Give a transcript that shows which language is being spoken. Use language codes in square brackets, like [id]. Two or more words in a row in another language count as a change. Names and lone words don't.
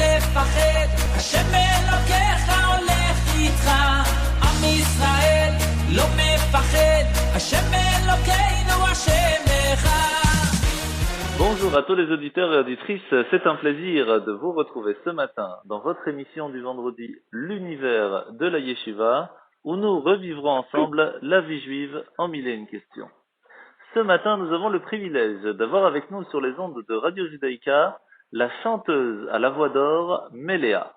[he] מפחד, השם אלוקיך הולך איתך, עם ישראל לא מפחד, השם אלוקינו השם אחד. [fr] Bonjour à tous les auditeurs et auditrices, c'est un plaisir de vous retrouver ce matin dans votre émission du vendredi L'univers de la Yeshiva, où nous revivrons ensemble la vie juive en mille et une questions. Ce matin, nous avons le privilège d'avoir avec nous sur les ondes de Radio Judaïka la chanteuse à la voix d'or, Méléa.